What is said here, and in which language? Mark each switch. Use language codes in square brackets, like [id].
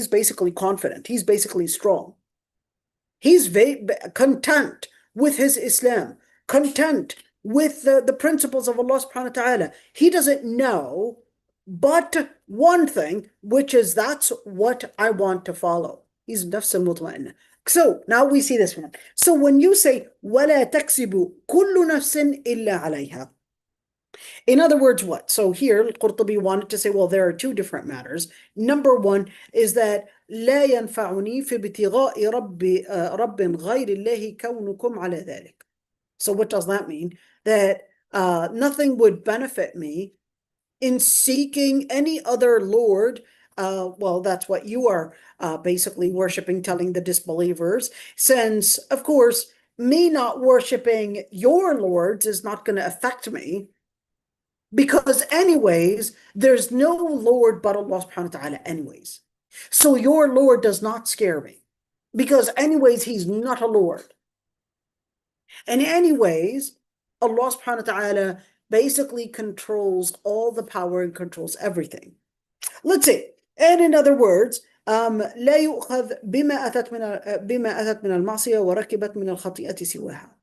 [en] He's basically confident. He's basically strong. He's very content with his Islam, content with the principles of Allah subhanahu wa ta'ala. He doesn't know but one thing, which is that's what I want to follow. He's nafs al-mutma'inna. So now we see this one. So when you say [ar] وَلَا تَكْسِبُ كُلُّ نَفْسٍ إِلَّا عَلَيْهَا. [en] In other words, what? So here, Al-Qurtubi wanted to say, well, there are two different matters. Number one is that [ar] لا ينفعني في ابتغاء رب غير الله كونكم على ذلك. [en] So what does that mean? That nothing would benefit me in seeking any other Lord. Well, that's what you are basically worshiping, telling the disbelievers, since, of course, me not worshiping your lords is not going to affect me, because anyways, there's no Lord but Allah subhanahu wa ta'ala anyways. So your Lord does not scare me, because anyways, he's not a Lord. And anyways, Allah subhanahu wa ta'ala basically controls all the power and controls everything. Let's see. And in other words, [ar] لا يؤخذ بما أتت من المعصية وركبت من الخطيئة سواها.